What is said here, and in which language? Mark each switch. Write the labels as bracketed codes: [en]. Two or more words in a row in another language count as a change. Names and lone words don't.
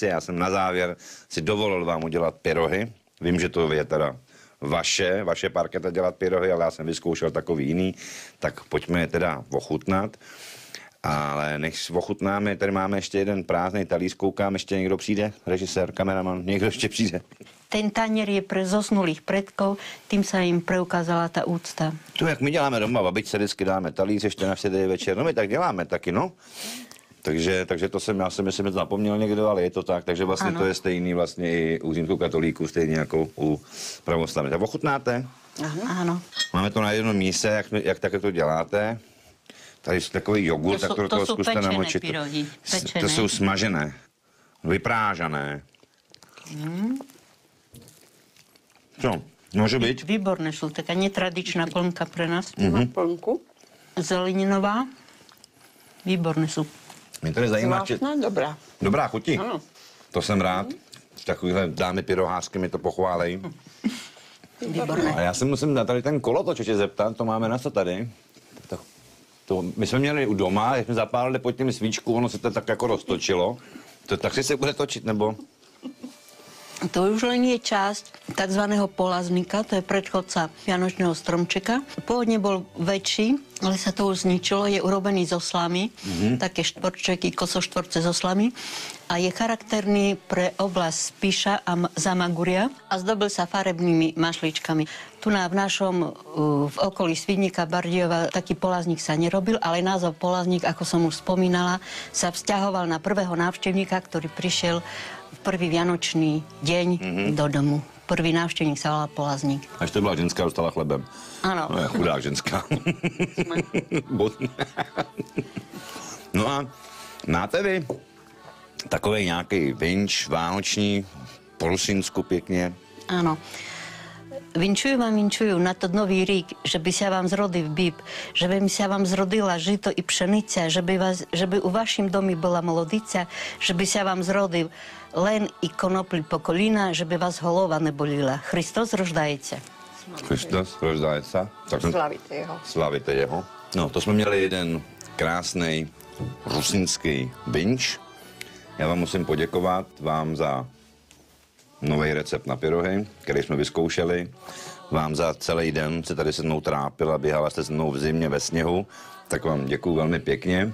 [cs] Já jsem na závěr si dovolil vám udělat pyrohy. Vím, že to je teda vaše parketa dělat pyrohy, ale já jsem vyzkoušel takový jiný, tak pojďme je teda ochutnat. Ale než ochutnáme, tady máme ještě jeden prázdný talíř, koukám, ještě někdo přijde, režisér, kameraman, někdo ještě přijde. [sk] Ten tanier je pre zosnulých predkov, tým sa im preukázala tá úcta. [cs] To, jak my děláme doma, babičce vždycky dáme talíř ještě na štědrý večer, no my tak děláme taky, no. Takže to já jsem myslím, že to zapomněl někdo, ale je to tak, takže vlastně ano. To je stejný vlastně i u římskokatolíků, stejně jako u pravoslavných. Tak ochutnáte? Ano. Máme to na jednom místě, jak to děláte. Tady je takový jogurt, tak to do toho zkuste namočit. Pyrohy, to jsou smažené, [sk] vyprážané. Co? Môže byť? Výborné sú, taká netradičná plnka pre nás. Plnku. Zeleninová. Výborné sú. [cs] Mě tady zajímá, Dobrá. Dobrá chutí? Ano. To jsem rád. Takovýhle dámy pyrohářky mi to pochválejí. [sk] Výborné. [cs] A já se musím na tady ten kolotoč ještě zeptat, to máme na co tady? My jsme měli u doma, jak jsme zapálili pod tím svíčku, ono se to tak jako roztočilo. To tak si se bude točit, nebo? [sk] To už len je časť takzvaného polazníka, to je predchodca vianočného stromčeka. Pôvodne bol väčší, ale sa to už zničilo, je urobený zo slamy, také štvorčeky, kosoštvorce zo slamy a je charakterný pre oblasť Spiša a Zamaguria a zdobil sa farebnými mašličkami. Tu v našom, v okolí Svidníka, Bardejova, taký polazník sa nerobil, ale názov polazník, ako som už spomínala, sa vzťahoval na prvého návštevníka, ktorý prišiel v prvý vianočný deň do domu. [cs] Prvý návštěvník se volal Polazník. Až to byla ženská, dostala chlebem. Ano. No je chudá ženská. No a máte vy takový nějaký vinč vánoční, po Rusínsku pěkně? [sk] Áno. [rue] Vinčujú na to nový rік, že by sa vám zrodil bíb, že by sa vám zrodila žito i pšenica, že by u vašim domi bola molodica, že by sa vám zrodil len i konopli po kolína, že by vás holova nebolila. Christos roždajece. Christos roždajece. Slavite jeho. Slavite jeho. [cs] No, to jsme měli jeden krásný rusínský vinč. Já vám musím poděkovat vám za nový recept na pyrohy, který jsme vyzkoušeli. Vám za celý den se tady se mnou trápila, běhala jste se mnou v zimě ve sněhu, tak vám děkuju velmi pěkně.